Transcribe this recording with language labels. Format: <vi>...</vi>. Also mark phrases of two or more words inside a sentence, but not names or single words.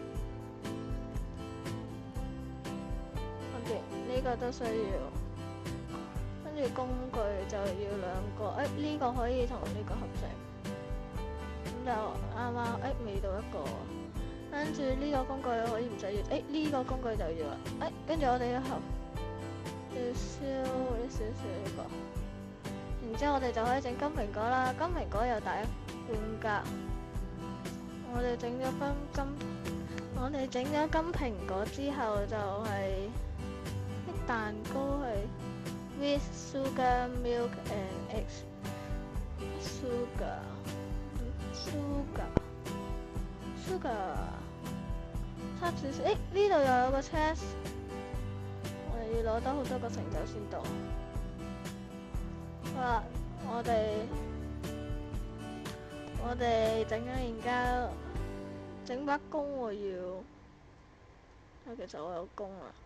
<yue>呢個都需要，跟住工具就要2個，呢個可以同呢個合成， 就啱啱未到一個，跟住呢個工具可以唔使要，呢個工具就要啦，跟住我哋要燒呢個，然之後我哋就可以整金蘋果啦，金蘋果又大半格，我哋整咗金蘋果之後就係啲蛋糕係</yue> <en>with sugar milk and eggs sugar</en> <yue>差少少，呢度又有個 chest， 我哋要攞得好多個成就先到。好啦，我哋整咗然之後整把弓我要，其實我有弓啦。</yue>